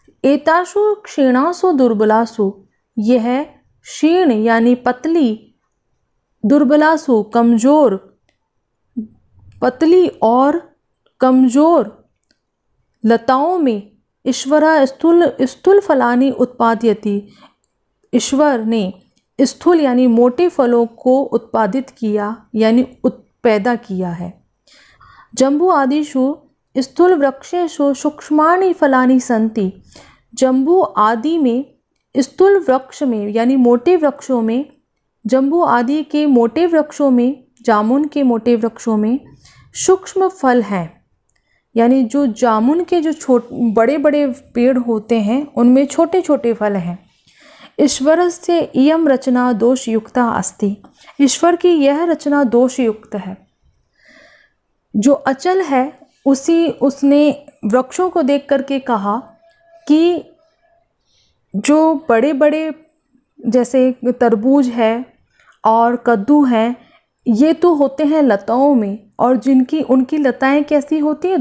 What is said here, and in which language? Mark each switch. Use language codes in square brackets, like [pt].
[sa] एतासु क्षीणासु दुर्बलासु। [hi] यह क्षीण यानी पतली, दुर्बलासु कमजोर, पतली और कमजोर लताओं में [sa] ईश्वरः स्थूल फलानि उत्पादयति। [hi] ईश्वर ने स्थूल यानी मोटे फलों को उत्पादित किया यानी पैदा किया है। [sa] जम्बू आदिषु स्थूल वृक्षेषु सूक्ष्माणि फलानि सन्ति। [hi] जम्बू आदि में, स्थूल वृक्ष में यानी मोटे वृक्षों में, जम्बू आदि के मोटे वृक्षों में, जामुन के मोटे वृक्षों में सूक्ष्म फल हैं। यानी जो जामुन के जो बड़े बड़े पेड़ होते हैं उनमें छोटे छोटे फल हैं। [sa] ईश्वरस्य इयं रचना दोषयुक्ता अस्ति। [hi] ईश्वर की यह रचना दोषयुक्त है। जो अचल है उसने वृक्षों को देख करके कहा कि जो बड़े बड़े जैसे तरबूज है और कद्दू हैं, ये तो होते हैं लताओं में, और उनकी लताएं कैसी होती है?